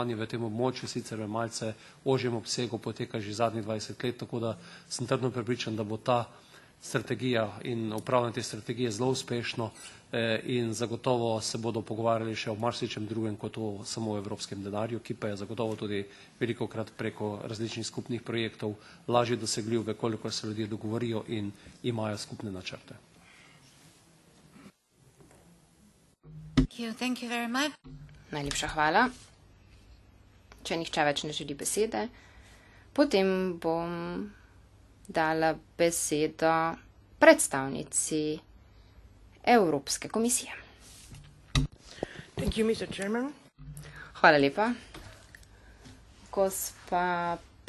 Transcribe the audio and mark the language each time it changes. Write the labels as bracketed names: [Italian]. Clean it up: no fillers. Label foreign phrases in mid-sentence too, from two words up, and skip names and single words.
[Slovenian] v tem območju sicer v malce ožjem obsegu poteka že zadnjih 20 let, tako da sem trdno prepričan, da bo ta strategija in upravljanje te strategije zelo uspešno in zagotovo se bodo pogovarjali še o marsičem drugem kot o samo evropskem denarju, ki pa je zagotovo tudi velikokrat preko različnih skupnih projektov lažje dosegljiv, vekolikor se ljudje dogovorijo in imajo skupne načrte. [English] Thank you very much. [Slovenian] Najlepša hvala. Če nihče več ne želi besede, potem bom dala besedo predstavnici Evropske komisije. [English] Thank you, Mr. Chairman. [Slovenian] Hvala lepa. Gospa